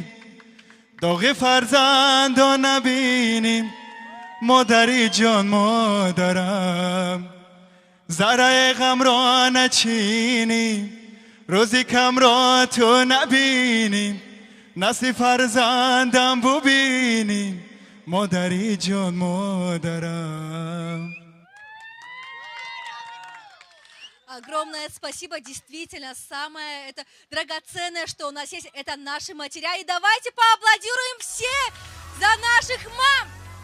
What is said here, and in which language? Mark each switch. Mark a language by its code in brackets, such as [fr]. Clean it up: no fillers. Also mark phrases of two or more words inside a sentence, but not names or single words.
[tg] داغ فرزندان نبینیم مادری جان مادرم ذره غم را نچینیم روزی کم را تو نبینیم نسل فرزندم ببینیم مادری جان مادرم. [ru] Огромное спасибо. Действительно, самое это драгоценное, что у нас есть, это наши матеря. И давайте поаплодируем все за наших мам.